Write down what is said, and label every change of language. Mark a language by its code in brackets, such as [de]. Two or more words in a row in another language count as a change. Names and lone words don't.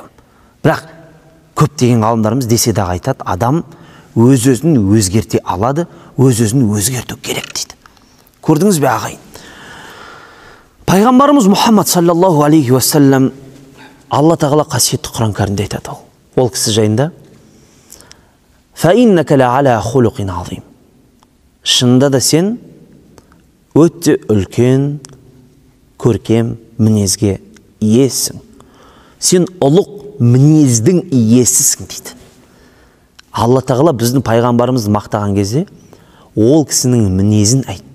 [kk] Бірақ көптеген ғалымдарымыз десе де айтады, адам өз-өзін өзгерте алады, өз-өзін өзгерту керек дейді. Көрдіңіз бе ағайын? Пайғамбарымыз Мұхаммад [ar] صلى الله عليه وسلم [kk] Алла тағала қасиетті Құран кәрімде айтады ол кісі жайында. [ar] فَإِنَّكَ لَعَلَى خُلُقٍ عَظِيمٍ. [kk] Шынында да сен өте үлкен, көркем мінезге иесің. Сен ұлық мінездің иесісің дейді. Алла тағала біздің пайғамбарымызды мақтаған кезде ол кісінің мінезін айтты.